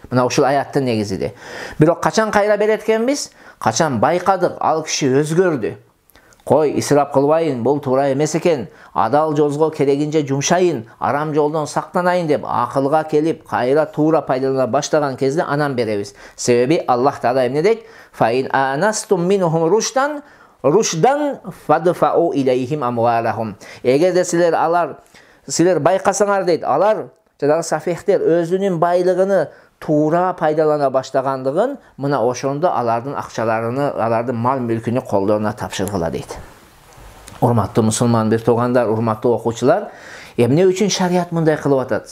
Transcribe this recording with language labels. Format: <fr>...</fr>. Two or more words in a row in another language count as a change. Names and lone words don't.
<ky>Мына ушул аяттын негизиде. Бирок качан кайра берет экенбиз? Качан байкадык, ал киши өзгөрдү. Кой, исрап кылбайын, бул туура эмес экен, адал жолго керегинче жумшайын, арам жолдон сактанайын деп акылга келип, кайра туура пайдалана баштаган кезде анан беребиз. Себеби Аллах Таала эмне дейт?</ky> <ar>فإن آنستم منهم رشدا فادفعوا إليهم أموالهم.</ar> <ky>Эгерде силер байкасаңар дейт, алар жадагы сафихтер өзүнүн байлыгын туура пайдалана баштагандыгын, мына ошондо алардын акчаларыны, алардын мал мүлкүнү колдоруна тапшыргыла дейт. Урматтуу мусулман бир туугандар, урматтуу окуучулар, эмне үчүн шарият мындай кылып атат?</ky>